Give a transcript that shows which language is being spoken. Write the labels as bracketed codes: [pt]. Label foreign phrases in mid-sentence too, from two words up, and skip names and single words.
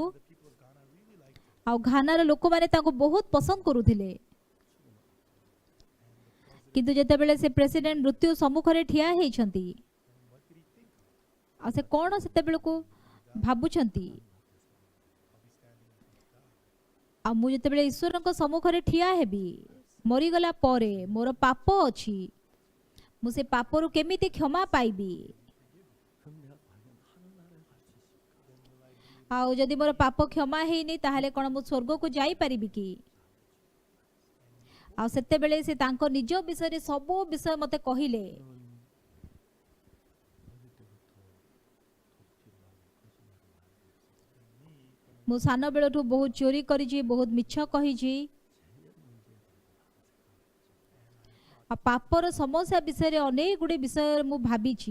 [or] ଆଉ ଘାନାର ଲୋକମାନେ ତାଙ୍କୁ ବହୁତ ପସନ୍ଦ କରୁଥିଲେ କିନ୍ତୁ ଯେତେବେଳେ ସେ ପ୍ରେସିଡେଣ୍ଟ ମୃତ୍ୟୁ ସମ୍ମୁଖରେ ଠିଆ ହେଇଛନ୍ତି ଆଉ ସେ କ'ଣ ସେତେବେଳକୁ ଭାବୁଛନ୍ତି ଆଉ ମୁଁ ଯେତେବେଳେ ଈଶ୍ୱରଙ୍କ ସମ୍ମୁଖରେ ଠିଆ ହେବି ମରିଗଲା ପରେ ମୋର ପାପ ଅଛି, ମୁଁ ସେ ପାପରୁ କେମିତି କ୍ଷମା ପାଇବି? [ko] 그럼 내가 과연 하늘나라에 갈 수 있을까? [or] ଆଉ ଯଦି ମୋର ପାପ କ୍ଷମା ହେଇନି ତାହେଲେ କ'ଣ ମୁଁ ସ୍ୱର୍ଗକୁ ଯାଇପାରିବି କି? ଆଉ ସେତେବେଳେ ସେ ତାଙ୍କ ନିଜ ବିଷୟରେ ସବୁ ବିଷୟ ମୋତେ କହିଲେ। ମୁଁ ସାନ ବେଳଠୁ ବହୁତ ଚୋରି କରିଛି, ବହୁତ ମିଛ କହିଛି ଆଉ ପାପର ସମସ୍ୟା ବିଷୟରେ ଅନେକ ଗୁଡ଼ିଏ ବିଷୟ ମୁଁ ଭାବିଛି।